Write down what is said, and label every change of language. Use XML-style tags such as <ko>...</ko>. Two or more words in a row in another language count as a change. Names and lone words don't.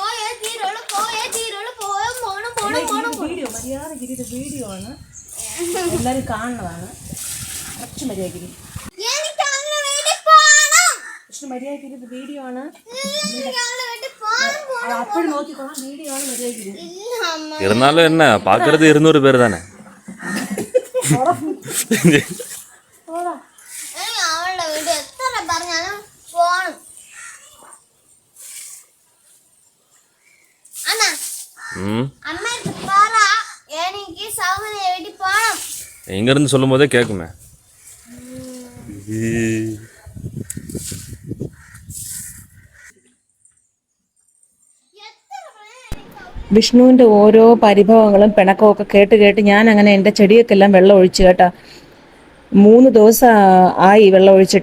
<ml>വീഡിയോ ആണ്, എല്ലാരും കാണുന്നതാണ്. കുറച്ച് മര്യാദ മര്യാദ വീഡിയോ ആണ്. അപ്പോഴും നോക്കിക്കോളാം, വീഡിയോ ആണ് മര്യാദ.</ml> <ta>இருந்தாலும் என்ன பாக்குறது 200 பேர் தானே.</ta> <ml>അവളുടെ വീട് എത്ര പറഞ്ഞാലും പോണം. അമ്മക്ക് പറ, എനിക്ക് സൗകര്യ വീട്ടിൽ പോണം.</ml> <ta>எங்க இருந்து சொல்லும் போதே கேக்குமே.</ta> <ml>വിഷ്ണുവിൻ്റെ ഓരോ പരിഭവങ്ങളും പിണക്കവും ഒക്കെ കേട്ട് ഞാൻ അങ്ങനെ എൻ്റെ ചെടിയൊക്കെല്ലാം വെള്ളം ഒഴിച്ചു കേട്ടോ. 3 ദിവസം ആയി വെള്ളം ഒഴിച്ചിട്ട്.</ml>